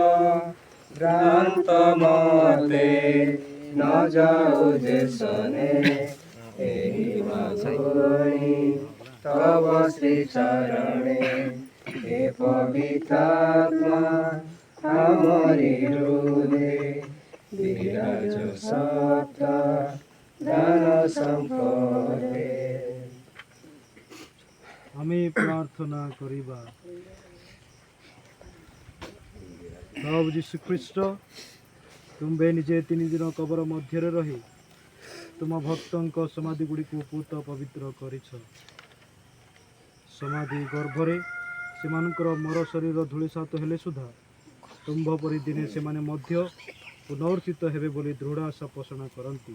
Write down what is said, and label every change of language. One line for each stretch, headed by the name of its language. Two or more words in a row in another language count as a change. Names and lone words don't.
Odia: ଭ୍ରାନ୍ତ ମତେ ନ ଯାଉ ଦେଶରେ ଏହି ମାଗୁଣି ତବ ଶ୍ରୀ ଚରଣେ। ହେ ପବିତ୍ରାତ୍ମା ଆମରି ହୃଦେ ବିରାଜ ସପ୍ତ ଦାନ ସମ୍ପଦେ। ଆମେ ପ୍ରାର୍ଥନା କରିବା। ପ୍ରଭୁ ଯୀଶୁ ଖ୍ରୀଷ୍ଟ, ତୁମ୍ଭେ ନିଜେ 3 ଦିନ କବର ମଧ୍ୟରେ ରହି ତୁମ ଭକ୍ତଙ୍କ ସମାଧି ଗୁଡ଼ିକୁ ପୂତ ପବିତ୍ର କରିଛ। ସମାଧି ଗର୍ଭରେ ସେମାନଙ୍କର ମର ଶରୀର ଧୂଳିସାତ ହେଲେ ସୁଦ୍ଧା ତୁମ୍ଭ ପରି ଦିନେ ସେମାନେ ମଧ୍ୟ ପୁନର୍ଥିତ ହେବେ ବୋଲି ଦୃଢ଼ ଆଶା ପୋଷଣ କରନ୍ତି।